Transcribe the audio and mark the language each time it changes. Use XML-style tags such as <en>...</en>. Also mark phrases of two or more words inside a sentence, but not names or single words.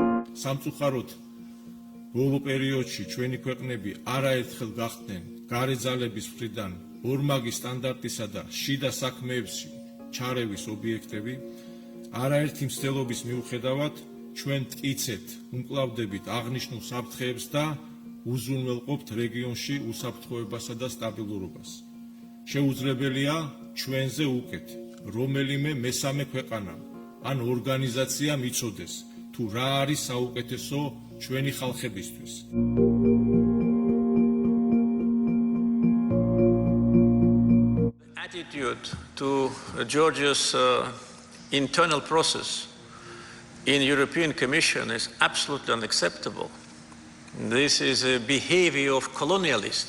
<ka>სამწუხაროდ ბოლო პერიოდში ჩვენი ქვეყნები არაერთხელ გახდნენ გარე ძალების მხრიდან ორმაგი სტანდარტისა და შიდა საქმეებში ჩარევის ობიექტები, არაერთი მცდელობის მიუხედავად ჩვენ მტკიცეთ უმკლავდებით აღნიშნულ საფრთხეებს და უზრუნველყოფთ რეგიონში უსაფრთხოებასა და სტაბილურობას. შეუძლებელია ჩვენზე უკეთ რომელიმე მესამე ქვეყანა ან ორგანიზაცია მიცოდეს თუ რა არის საუკეთესო ჩვენი ხალხებისთვის.</ka> <en>Attitude to Georgia's internal process in European Commission is absolutely unacceptable. This is a behavior of colonialists.</en>